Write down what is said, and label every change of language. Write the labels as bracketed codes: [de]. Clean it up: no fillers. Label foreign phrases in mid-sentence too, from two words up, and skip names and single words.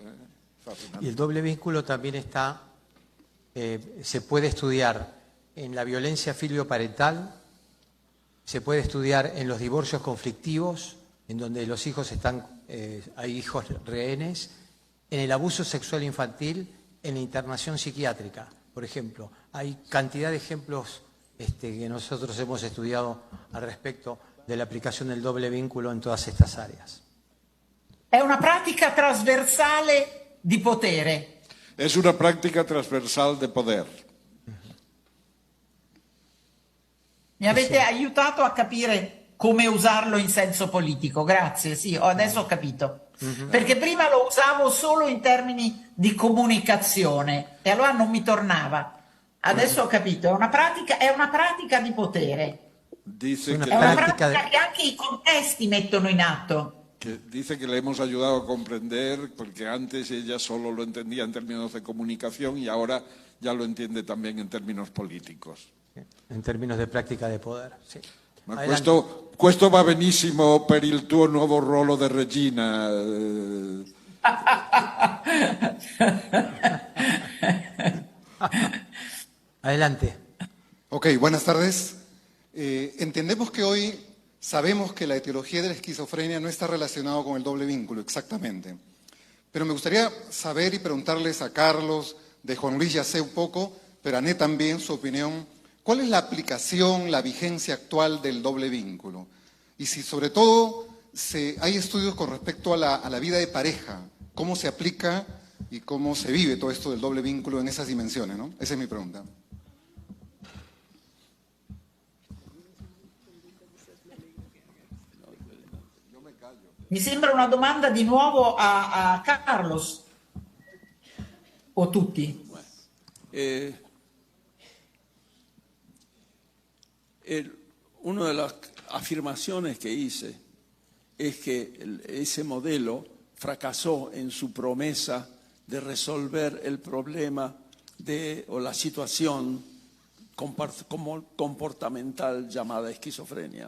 [es] Y el doble vínculo también está, se puede estudiar en la violencia filioparental, se puede estudiar en los divorcios conflictivos, en donde los hijos hay hijos rehenes, en el abuso sexual infantil, en la internación psiquiátrica, por ejemplo. Hay cantidad de ejemplos que nosotros hemos estudiado al respecto de la aplicación del doble vínculo en todas estas áreas. [it] È una pratica trasversale di potere. [es] Es una práctica transversal de poder. [it] Mi avete aiutato a capire come usarlo in senso politico, grazie, sì, adesso ho capito. Perché prima lo usavo solo in termini di comunicazione e allora non mi tornava. Adesso ho capito, è una pratica di potere. Dice è una pratica che anche i contesti mettono in atto. [es] Que dice que le hemos ayudado a comprender, porque antes ella solo lo entendía en términos de comunicación y ahora ya lo entiende también en términos políticos. En términos de práctica de poder, [it] sì. Ma questo va benissimo per il tuo nuovo ruolo di regina. Adelante. [es] Ok, buenas tardes. Entendemos que hoy sabemos que la etiología de la esquizofrenia no está relacionada con el doble vínculo, exactamente. Pero me gustaría saber y preguntarles a Carlos, de Juan Luis ya sé un poco, pero a Ané también su opinión. ¿Cuál es la aplicación, la vigencia actual del doble vínculo? Y si sobre todo hay estudios con respecto a la vida de pareja, cómo se aplica y cómo se vive todo esto del doble vínculo en esas dimensiones, ¿no? Esa es mi pregunta. [it] Mi sembra una domanda di nuovo a Carlos o tutti. [es] Una de las afirmaciones que hice es que ese modelo fracasó en su promesa de resolver el problema o la situación comportamental llamada esquizofrenia.